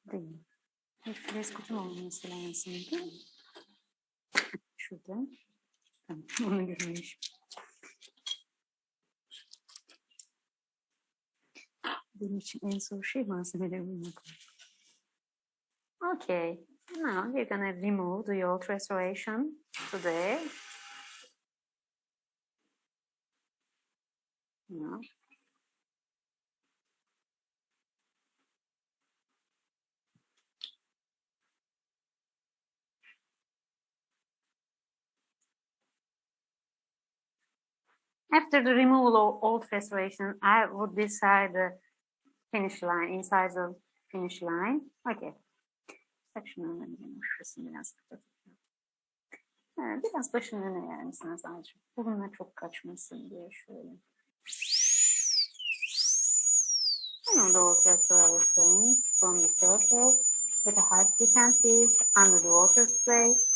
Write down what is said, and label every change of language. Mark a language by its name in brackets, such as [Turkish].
[Turkish] Değil. Bir frez kutum olması lazımdı. Şuradan. Tamam, onu görmüş. Benim için en zor şey malzemeleri bulmak. [English] Okay, now we're gonna remove the old restoration today. No. After the removal of old restoration, I would decide the finish line, inside the finish line. Okay. [Turkish] Şurasını biraz biraz başını öne yer misiniz azıcık? Bununla çok kaçmasın diye şöyle. [English] And the old restoration from the surface with a high decant piece under the water spray.